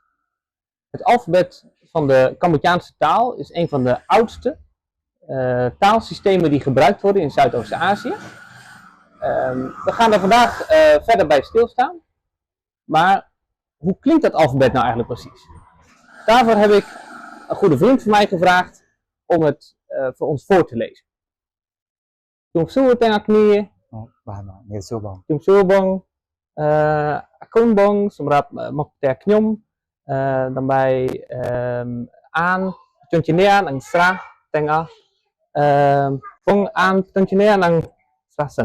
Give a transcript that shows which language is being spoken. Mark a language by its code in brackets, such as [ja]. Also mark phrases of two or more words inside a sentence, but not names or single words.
[nl] Het alfabet van de Cambodjaanse taal is een van de oudste taalsystemen die gebruikt worden in Zuidoost-Azië. We gaan er vandaag verder bij stilstaan. Maar hoe klinkt dat alfabet nou eigenlijk precies? Daarvoor heb ik een goede vriend van mij gevraagd om het voor ons voor te lezen. [km] ជំរាបសួរទាំងអស់គ្នា បាទជំរាបសួរបង ជំរាបសួរបងអរគុណបងសម្រាប់មកផ្ទះខ្ញុំដើម្បីអានជញ្ជានិងស្រះទាំងអស់បងអានជញ្ជានិងស្រះសិន